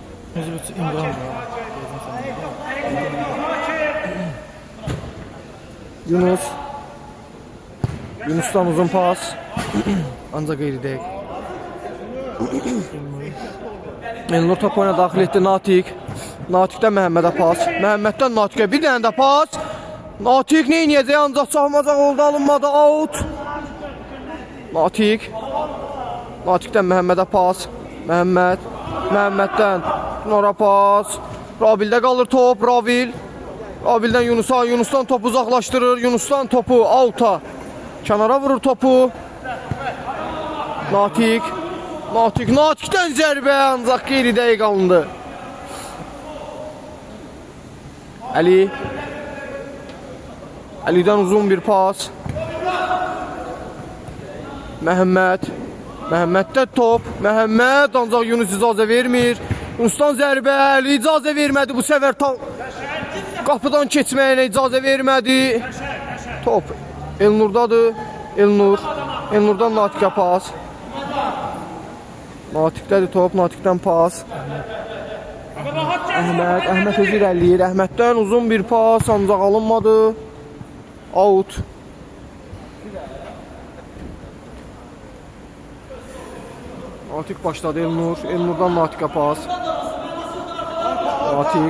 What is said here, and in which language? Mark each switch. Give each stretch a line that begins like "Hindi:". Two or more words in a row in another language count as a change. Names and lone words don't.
Azerbaijani: Yunusdan uzun pas. Ancaq qeyri-dəqiq. Elnur topu oyuna daxil etdi. Natiqdən Məhəmmədə pas. Məhəmməddən Natiqə bir dənə də pas. Natiq nə inəyəcək? Ancaq çağmacaq oldu, alınmadı. Out. Natiqdən Məhəmmədə pas. Məhəmməddən Tunara pas. Ravildə qalır top. Ravildən Yunusdan topu uzaqlaşdırır. Yunusdan topu out'a. Kənara vurur topu. Natiqdən zərbə ancaq qeyri-dəqiq alındı. Əlidən uzun bir pas. Məhəmməddə top. Məhəmməd ancaq Yunus icazə vermir. Yunusdan zərbə. Əli icazə vermədi. Bu səfər qapıdan keçməyinə icazə vermədi. Top Elnurdadır. Elnurdan Natiqə pas. Natiqdədir top. Natiqdən pas. Əhməd özü irəliyir. Əhməddən uzun bir pas ancaq alınmadı. Out. Natiq başladı. Elnurdan Natiqə pas. Natiq.